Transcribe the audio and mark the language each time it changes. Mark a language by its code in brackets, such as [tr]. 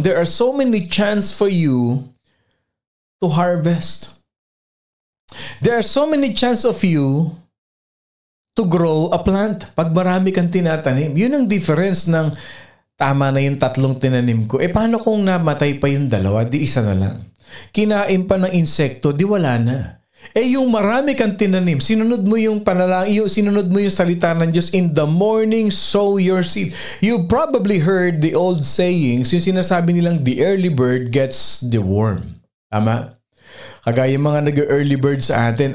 [en] There are so many chance for you to harvest. There are so many chance of you to grow a plant. [tl] Pag marami kang tinatanim, yun ang difference ng tama na yung 3 tinanim ko. Paano kung namatay pa yung 2? Di isa na lang. Kinain pa ng insekto, di wala na. Yung marami kang tinanim, sinunod mo yung panalangin, sinunod mo yung salita ng Diyos, [en] in the morning sow your seed. You probably heard the old sayings, [tl] yung sinasabi nilang [en] the early bird gets the worm. [tl] Tama? Kagaya mga nag-early bird sa atin.